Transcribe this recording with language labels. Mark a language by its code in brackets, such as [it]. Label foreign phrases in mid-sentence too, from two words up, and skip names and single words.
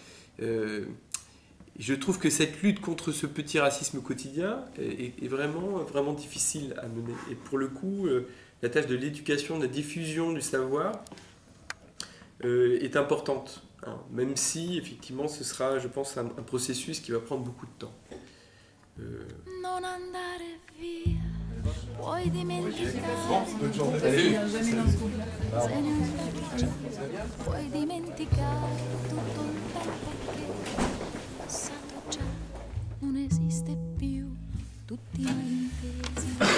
[fr] Je trouve que cette lutte contre ce petit racisme quotidien est vraiment, vraiment difficile à mener. Et pour le coup, la tâche de l'éducation, de la diffusion du savoir est importante. Hein, même si, effectivement, ce sera, je pense, un processus qui va prendre beaucoup de temps. [it] Non andare via, puoi dimenticare, puoi dimenticare tutto il tempo che è passato già, non esiste più, tutti malintesi,